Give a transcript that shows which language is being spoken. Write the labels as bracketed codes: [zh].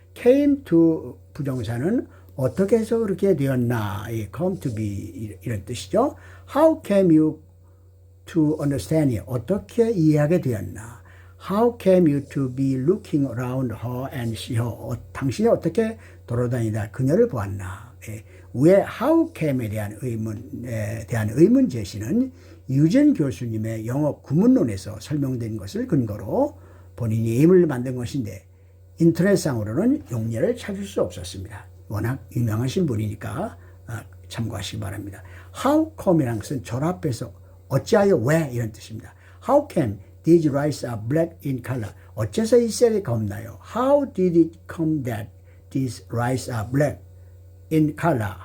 [ko] came to 부정사는 어떻게 해서 그렇게 되었나? [en] come to be [ko] 이런 뜻이죠. [en] How came you to understand it? [ko] 어떻게 이해하게 되었나? [en] How came you to be looking around her and see her? [ko] 당신이 어떻게 돌아다니다 그녀를 보았나? 왜 how came에 대한 의문 제시는 유전 교수님의 영어 구문론에서 설명된 것을 근거로 본인이 임을 만든 것인데 인터넷상으로는 용례를 찾을 수 없었습니다. 워낙 유명하신 분이니까 참고하시기 바랍니다. How come이라는 것은 결합해서 어찌하여 왜 이런 뜻입니다. [en] How came these rice are black in color? [ko] 어째서 이 쌀이 검나요? [en] How did it come that these rice are black in color?